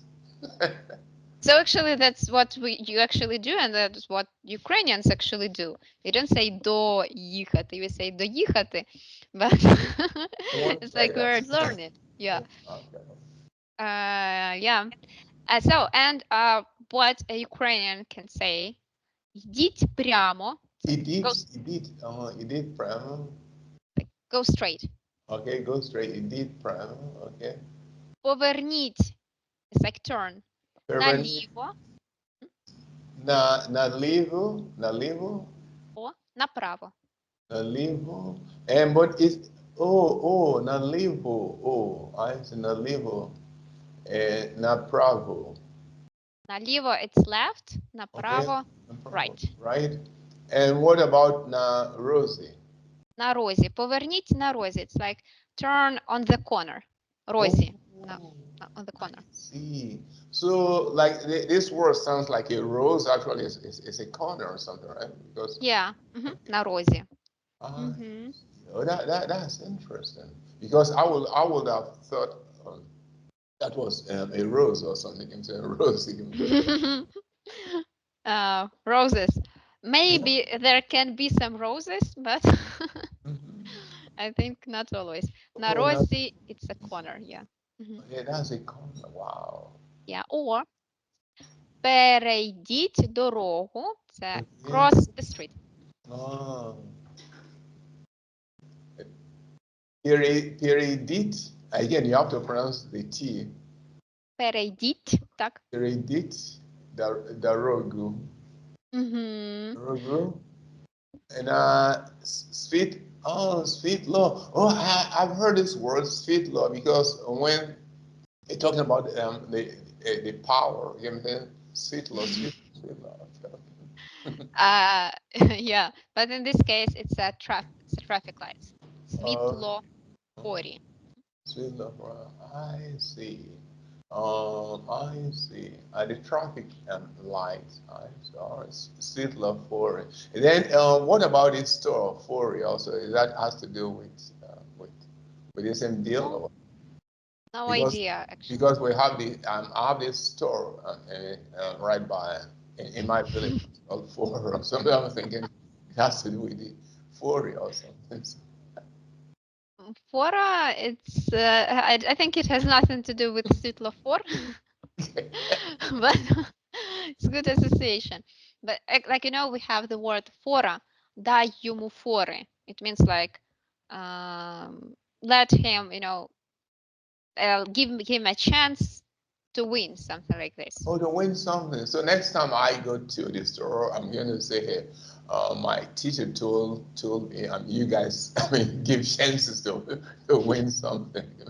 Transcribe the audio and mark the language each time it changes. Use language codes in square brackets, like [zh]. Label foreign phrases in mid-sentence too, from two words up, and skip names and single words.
[en] so actually that's what you actually do, and that's what Ukrainians actually do. You don't say доїхати, you say доїхати, but in one it's like we're breath. learning. Yeah. Okay. Yeah. And what a Ukrainian can say, [uk] йдіть прямо, [en] go, [uk] Ідіть прямо. [en] go straight. Okay, go straight. [uk] Ідіть прямо. Okay. Поверніть, [en] it's like turn, [uk] Поверніть наліво, наліво, о, направо. наліво. [en] And but it's наліво. Oh, I see [uk] наліво. Направо. [en] Наліво it's left, Okay, [uk] направо направо. [en] right. Right. And what about [uk] na розі? На розі. Поверніть на розі. [en] It's like turn on the corner. [uk] Розі. [en] Oh, On the I corner. see. So, like this word sounds like a rose. Actually, it's a corner or something, right? Because Yeah. [uk] На розі. [en] ah, oh, that's interesting. Because I would have thought that was a rose or something. You can say a rose. You can say. Roses. Yeah. Maybe there can be some roses, but Mhm. I think not always. На Oh, no. розі it's a corner, yeah. Yeah, that's a corner. Wow. Yeah. Or [uk] перейдіть дорогу. Це [en] Okay. cross the street. Ah. Peridit. Again, you have to pronounce the T. [uk] Перейдіть, так? Перейдіть. Дорогу. Дорогу. [en] And sweet. Oh, sweet law. Oh, I've heard this word, sweet law, because when you're talking about the power, you know what I'm saying? Sweet law, sweet law. Uh, yeah, but in this case, it's a traffic lights. Uh, [uk] Світло форі. [en] Sweet love, I see. I see. The traffic lights. I see. All right. Sweet love for it. And then, what about this store for it also? Is that has to do with the same deal, No, or no because idea actually. because we have the I have this store right by in my village called for or something. I'm thinking it has to do with the for or something. Fora, I think it has nothing to do with світло for, but it's good association. But like we have the word fora, [uk] дай йому фори. [en] It means like let him, give him a chance to win, something like this. Oh, to win something. So next time I go to the store, I'm going to say, hey, my teacher told me, you guys, I mean, give chances to win something.